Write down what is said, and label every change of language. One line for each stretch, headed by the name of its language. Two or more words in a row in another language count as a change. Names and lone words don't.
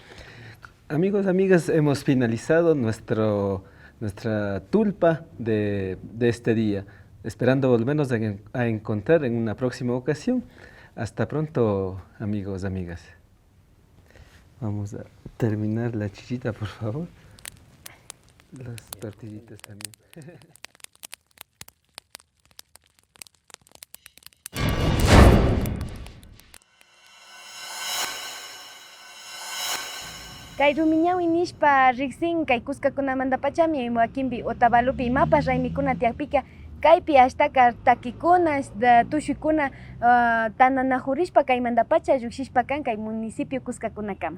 Spanish: Amigos, amigas, hemos finalizado nuestra tulpa de este día, esperando volvernos a encontrar en una próxima ocasión. Hasta pronto, amigos, amigas. Vamos a terminar la chichita, por favor. Las tortillitas también.
Quechua: Kay rumiñawi nishpa riqsin kay kuskakunamanta pachami Moaquinpi Otavalupi imapas raymikuna tiyakpika kaypi ashtaka takikuna tushuykuna tananajurishpa kaymanta pacha llukshishpa kan kay municipio Cuscakunakama.